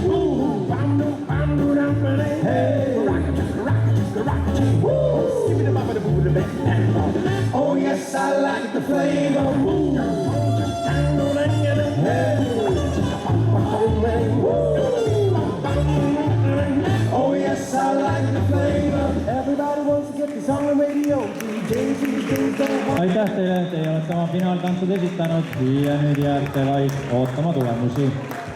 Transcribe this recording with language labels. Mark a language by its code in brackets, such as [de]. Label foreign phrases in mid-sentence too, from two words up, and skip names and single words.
[en] Ooh, hey, oh yes, I like the flavor. Oh yes, I like the flavor. Everybody wants to get this on the radio. [et] Aitäh teile, teie olete oma finaaltantsud esitanud ja nüüd jääte vaid ootama tulemusi.